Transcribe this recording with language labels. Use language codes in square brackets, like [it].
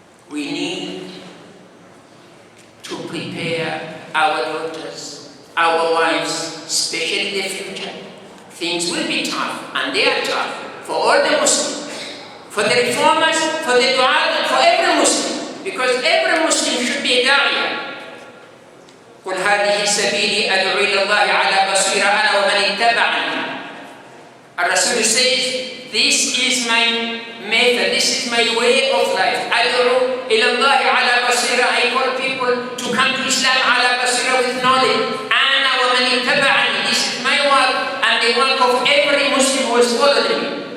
[en] We need to prepare our daughters, our wives, especially the future. Things will be tough, and they are tough for all the Muslims, for the reformers, for the du'at, for every Muslim, because every Muslim should be a da'iyah. [ar] قل هذه سبيلي أدعو إلى الله على بصيرة أنا ومن اتبعني. [en] Rasul says, this is my method, this is my way of life. [ar] أدعو إلى الله على بصيرة. [en] I call people to come to Islam [ar] على بصيرة, [en] with knowledge. [ar] أنا ومن اتبعني. [en] This is my work and the work of every Muslim who has followed me.